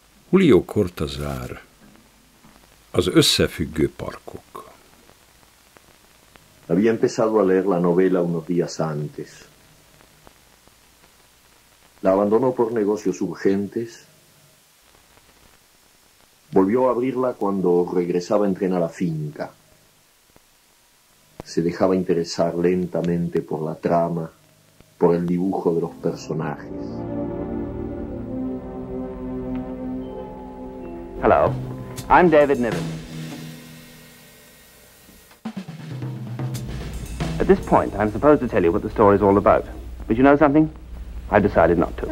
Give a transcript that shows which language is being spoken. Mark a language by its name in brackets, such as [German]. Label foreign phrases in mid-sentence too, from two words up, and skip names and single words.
[Spanish] Julio Cortázar, Az összefüggő parkok. Había empezado a leer la novela unos días antes. La abandonó por negocios urgentes. Volvió a abrirla cuando regresaba a entrenar a la finca. Se dejaba interesar lentamente por la trama, por el dibujo de los personajes. [English] Hello, I'm David Niven. At this point, I'm supposed to tell you what the story's all about. But you know something? I've decided not to.